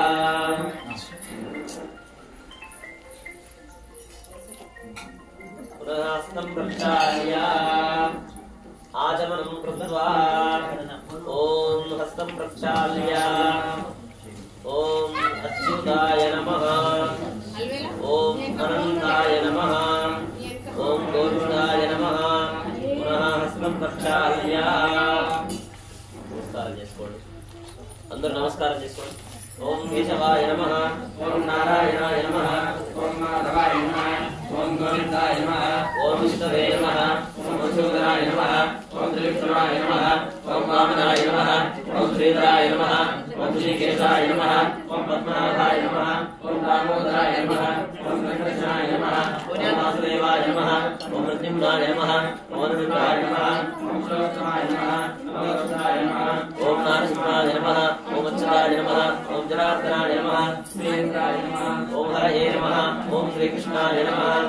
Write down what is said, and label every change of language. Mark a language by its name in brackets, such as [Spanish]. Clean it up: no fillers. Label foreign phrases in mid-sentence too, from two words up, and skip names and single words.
[Sanskrit] आचमनं कृत्वा ओम हस्तं प्रक्षाल्य ओम अच्युताय नमः ओम अनंताय नमः ओम गोविंदाय नमः पुनः हस्तं प्रक्षाल्य नमस्कार [Telugu] చేసుకోండి అందరూ నమస్కారం చేసుకోండి [Sanskrit] ओम केशवाय नमः ओम नारायणाय नमः ओम माधवाय नमः ओम गोविंदाय नमः ओम विष्णवे नमः ओम मधुसूदनाय नमः ओम त्रिविक्रमाय नमः ओम वामनाय नमः ओम श्रीधराय नमः ओम श्रीकेशाय नमः ओम पद्मनाभाय नमः ओम दामोदराय नमः ओम वेंकटेशाय नमः ओम वासुदेवाय नमः ओम नृसिंहाय नमः ओम नृसिंहाय नमः ओम श्रीकृष्णाय नमः ओम वत्साय नमः ओम नारसिंहाय नमः ओम अच्युताय नमः ओम जनार्दनाय नमः श्रीन्द्राय नमः ओम हरये नमः ओम श्रीकृष्णाय नमः